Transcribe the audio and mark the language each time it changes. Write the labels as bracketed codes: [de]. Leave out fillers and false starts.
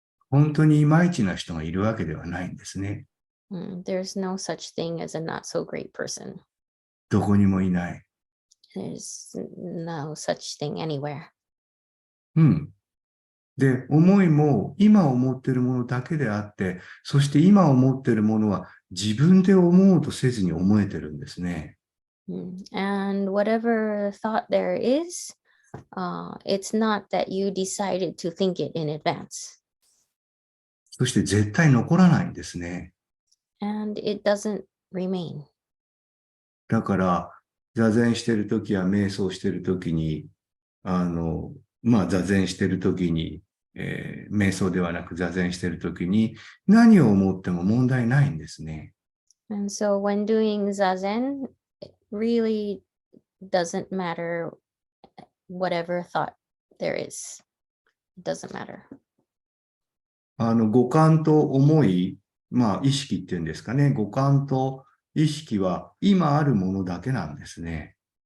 [ja] 本当にいまいちな人がいるわけではないんですね。 [en] There's no such thing as a not so great person. [ja] どこにもいない。 [en] There's no such thing anywhere. [ja] で、思いも今思っているものだけであって、そして今思っているものは自分で思おうとせずに思えてるんですね。 [en] And whatever thought there is, it's not that you decided to think it in advance. [ja] そして絶対残らないんですね。 [en] And it doesn't remain. [ja] だから、座禅してるときや瞑想してるときに、座禅してるときに、瞑想ではなく座禅してるときに何を思っても問題ないんですね。 [en] And so when doing Zazen, it really doesn't matter whatever thought there is. It doesn't matter. [ja] 五感と思い、意識っていうんですかね。五感と意識は今あるものだけなんですね。